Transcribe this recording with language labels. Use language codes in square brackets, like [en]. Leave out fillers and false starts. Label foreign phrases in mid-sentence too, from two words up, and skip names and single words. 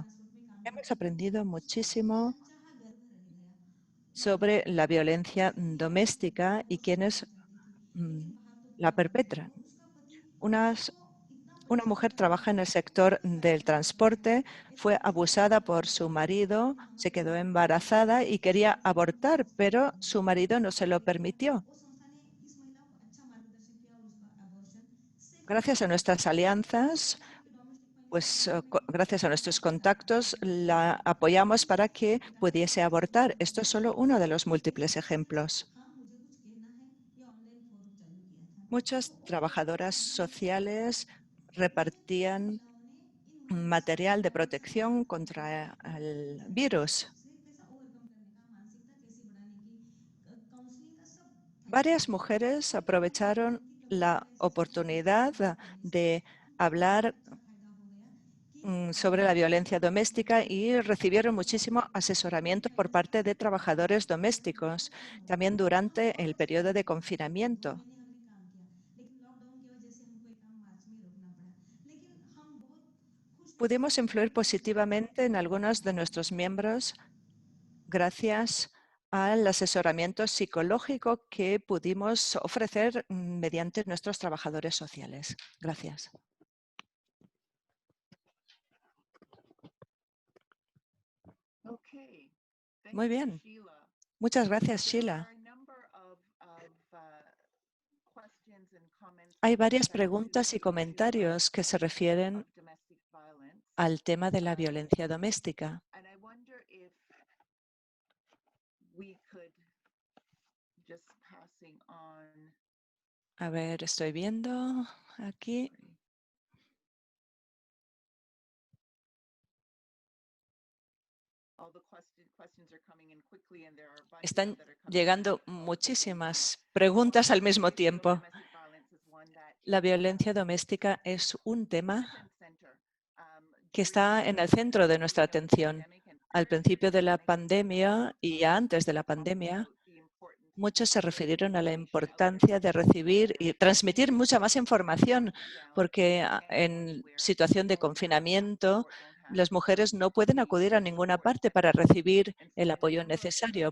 [es] Hemos aprendido muchísimo sobre la violencia doméstica y quienes la perpetran. Unas Una mujer trabaja en el sector del transporte, fue abusada por su marido, se quedó embarazada y quería abortar, pero su marido no se lo permitió. [hi] वो संस्था ने इस महिला को अच्छा मार्गदर्शन किया और उसका [en] abortion safely [es] Gracias a nuestras alianzas, pues gracias a nuestros contactos, la apoyamos para que pudiese abortar. Esto es solo uno de los múltiples ejemplos. [hi] हाँ मुझे कुछ कहना है ये [en] online forum [hi] चालू किया था [es] Muchas trabajadoras sociales repartían [hi] महिलाओं ने इन [es] material de protección contra el virus. [hi] से कैसा ओवरकम करने का मानसिकता कैसे बढ़ाने की काउंसलिंग का सब [es] Varias mujeres aprovecharon la oportunidad de hablar [hi] अच्छा फायदा हो गया कि [es] sobre la violencia doméstica y recibieron muchísimo asesoramiento por parte de trabajadores domésticos, también durante el periodo de confinamiento. [hi] महीने हमने काम किया लेकिन लॉकडाउन की वजह से हमको ये काम मार्च में ही रोकना पड़ा लेकिन हम बहुत खुश [es] Pudimos influir positivamente en algunos de nuestros miembros gracias al asesoramiento psicológico que pudimos ofrecer mediante nuestros trabajadores sociales. Gracias. [en] Okay. Thank [es] Muy [en] you, [es] bien. Sheila. Muchas gracias, [en] There Sheila. are a number of questions and comments [es] Hay [en] with [es] varias [en] respect to [es] preguntas y [en] the issue [es] comentarios que se refieren [en] of domestic violence. [es] al tema de la violencia doméstica. [en] And I wonder if we could just passing on. [es] A ver, estoy viendo aquí. [en] All the questions are coming in quickly and there are a bunch [es] Están [en] that are coming [es] llegando [en] in. [es] muchísimas preguntas al mismo tiempo. [en] Domestic violence is one that [es] La violencia doméstica es un tema [en] center, [es] que está en el centro de nuestra atención. Al principio de la pandemia y ya antes de la pandemia, muchos se refirieron a la importancia de recibir y transmitir mucha más información, porque en situación de confinamiento las mujeres no pueden acudir a ninguna parte para recibir el apoyo necesario.